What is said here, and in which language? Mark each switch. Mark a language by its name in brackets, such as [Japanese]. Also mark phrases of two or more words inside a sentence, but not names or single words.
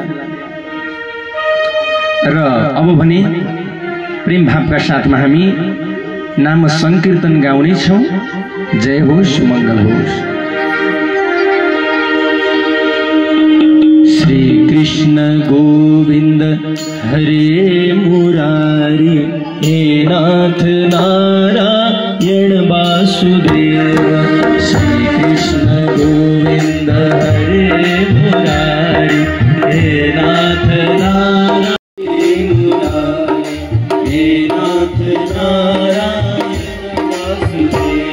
[Nepali] र अब भने प्रेम भावका साथमा हामी नाम संकीर्तन गाउने छौं। जय होस्, मंगल होस्। [Sanskrit] श्री कृष्ण गोविंद हरे मुरारी, हे नाथ नारायण वासुदेव। श्री कृष्ण गोविंद हरे मुरारी, हे नाथ नारायण, हे नाथ नारायण वासुदेव।